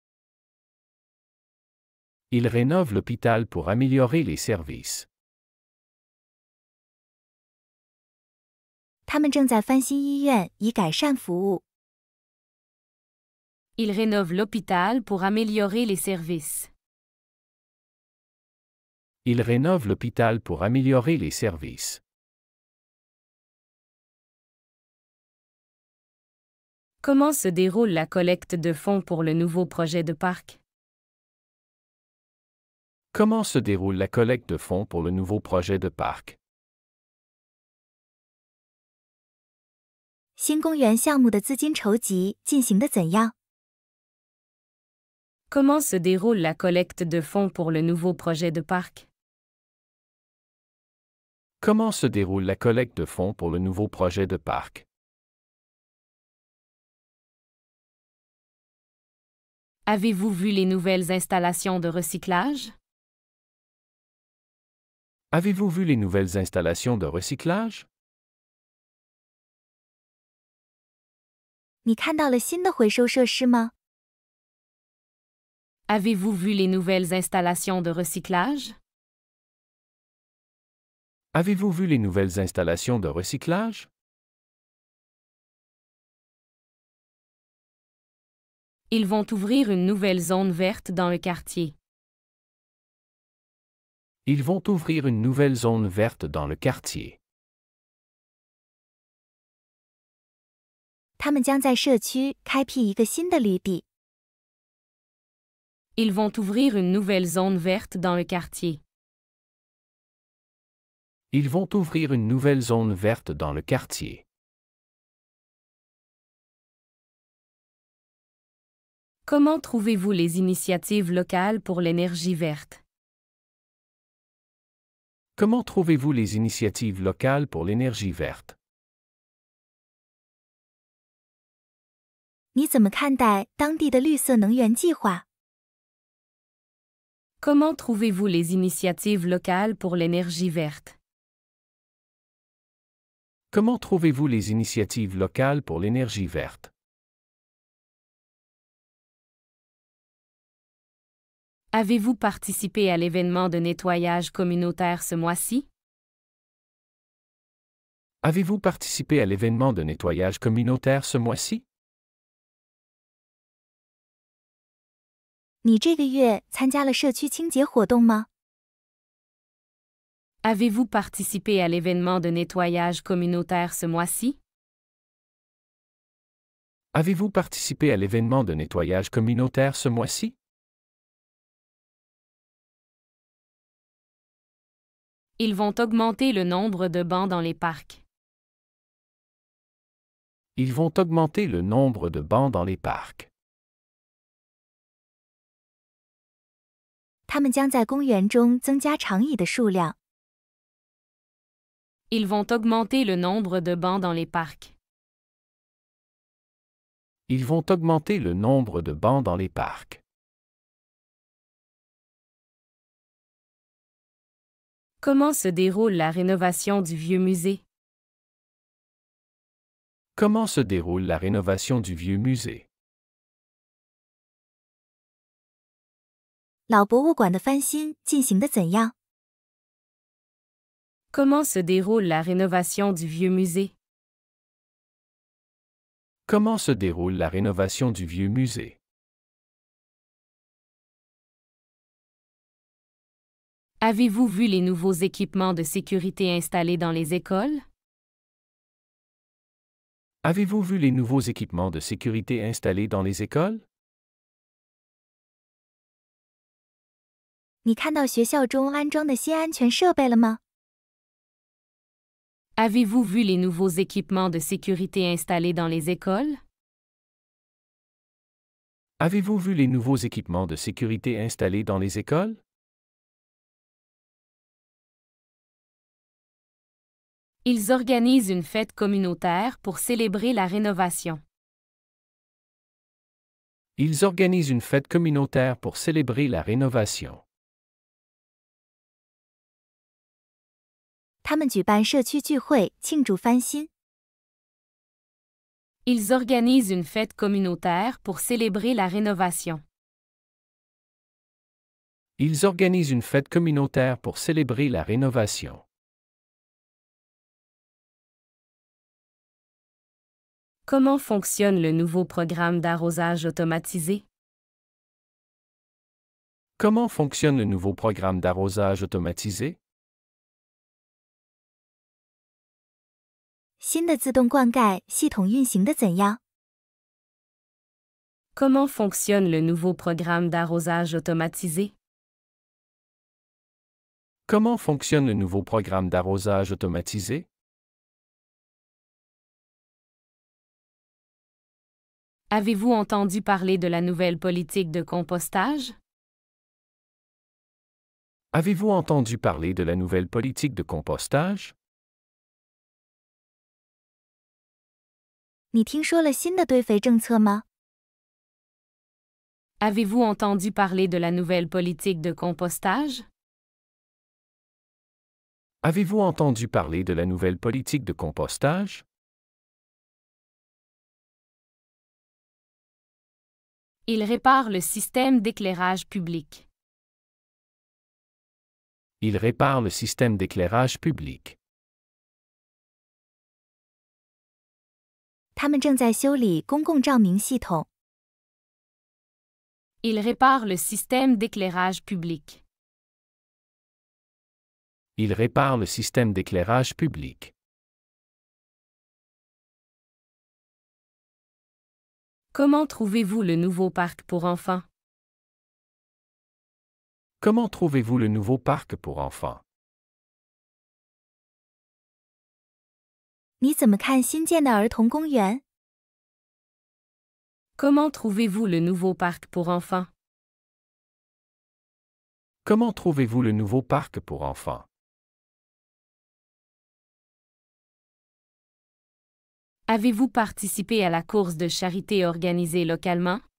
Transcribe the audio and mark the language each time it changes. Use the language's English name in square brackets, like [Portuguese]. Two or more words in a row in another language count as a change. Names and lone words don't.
[French] Il rénove l'hôpital pour améliorer les services. [Chinese] 他们正在翻新医院以改善服务。 [French] Il rénove l'hôpital pour améliorer les services. Il rénove l'hôpital pour améliorer les services. Comment se déroule la collecte de fonds pour le nouveau projet de parc? Comment se déroule la collecte de fonds pour le nouveau projet de parc? [Chinese] 新公园项目的资金筹集进行得怎样？ [French] Comment se déroule la collecte de fonds pour le nouveau projet de parc? Comment se déroule la collecte de fonds pour le nouveau projet de parc? Avez-vous vu les nouvelles installations de recyclage? Avez-vous vu les nouvelles installations de recyclage? [Chinese] 你看到了新的回收设施吗？ [French] Avez-vous vu les nouvelles installations de recyclage? Avez-vous vu les nouvelles installations de recyclage? Ils vont ouvrir une nouvelle zone verte dans le quartier. Ils vont ouvrir une nouvelle zone verte dans le quartier. [Chinese] 他们将在社区开辟一个新的绿地。 [French] Ils vont ouvrir une nouvelle zone verte dans le quartier. Ils vont ouvrir une nouvelle zone verte dans le quartier. Comment trouvez-vous les initiatives locales pour l'énergie verte? Comment trouvez-vous les initiatives locales pour l'énergie verte? [Chinese] 你怎么看待当地的绿色能源计划？ [French] Comment trouvez-vous les initiatives locales pour l'énergie verte? Comment trouvez-vous les initiatives locales pour l'énergie verte? Avez-vous participé à l'événement de nettoyage communautaire ce mois-ci? Avez-vous participé à l'événement de nettoyage communautaire ce mois-ci? [Chinese] 你这个月参加了社区清洁活动吗？ [French] Avez-vous participé à l'événement de nettoyage communautaire ce mois-ci? Avez-vous participé à l'événement de nettoyage communautaire ce mois-ci? Ils vont augmenter le nombre de bancs dans les parcs. Ils vont augmenter le nombre de bancs dans les parcs. [Chinese] 他们将在公园中增加长椅的数量。 [French] Ils vont augmenter le nombre de bancs dans les parcs. Ils vont augmenter le nombre de bancs dans les parcs. Comment se déroule la rénovation du vieux musée? Comment se déroule la rénovation du vieux musée? [Chinese] 老博物馆的翻新进行得怎样？ [French] Comment se déroule la rénovation du vieux musée? Comment se déroule la rénovation du vieux musée? Avez-vous vu les nouveaux équipements de sécurité installés dans les écoles? Avez-vous vu les nouveaux équipements de sécurité installés dans les écoles? [Chinese] 你看到学校中安装的新安全设备了吗？ [French] Avez-vous vu les nouveaux équipements de sécurité installés dans les écoles? Avez-vous vu les nouveaux équipements de sécurité installés dans les écoles? Ils organisent une fête communautaire pour célébrer la rénovation. Ils organisent une fête communautaire pour célébrer la rénovation. [Chinese] 他们举办社区聚会庆祝翻新。 [French] Ils organisent une fête communautaire pour célébrer la rénovation. Ils organisent une fête communautaire pour célébrer la rénovation. Comment fonctionne le nouveau programme d'arrosage automatisé? Comment fonctionne le nouveau programme d'arrosage automatisé? [Chinese] 新的自动灌溉系统运行得怎样？ [French] Comment fonctionne le nouveau programme d'arrosage automatisé? Comment fonctionne le nouveau programme d'arrosage automatisé? Avez-vous entendu parler de la nouvelle politique de compostage? Avez-vous entendu parler de la nouvelle politique de compostage? [Chinese] 你听说了新的堆肥政策吗？ [French] Avez-vous entendu parler de la nouvelle politique de compostage? Avez-vous entendu parler de la nouvelle politique de compostage? Il répare le système d'éclairage public. Il répare le système d'éclairage public. [Chinese] 他们正在修理公共照明系统。 [French] Il répare le système d'éclairage public. Il répare le système d'éclairage public. Comment trouvez-vous le nouveau parc pour enfants? Comment trouvez-vous le nouveau parc pour enfants? [Chinese] 你怎么看新建的儿童公园？ [French] Comment trouvez-vous le nouveau parc pour enfants? Comment trouvez-vous le nouveau parc pour enfants? Avez-vous participé à la course de charité organisée localement?